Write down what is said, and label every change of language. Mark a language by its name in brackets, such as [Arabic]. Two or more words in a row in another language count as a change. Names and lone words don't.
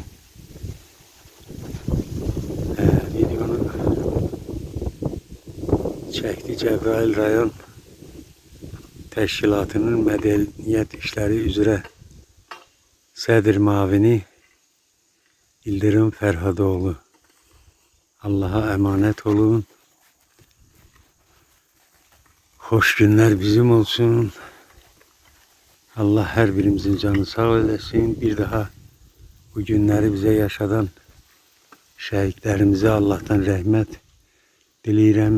[Azerbaijani] Videonu çəkdi Cəbrail rayon təşkilatının mədəniyyət işləri üzrə sədr mavini İldirim Fərhadoğlu. [Turkish] Allah'a emanet olun. Hoş günler bizim olsun. Allah her birimizin canı sağ eylesin. Bir daha bu günleri bize yaşadan şehitlerimize Allah'tan rahmet dileyirəm.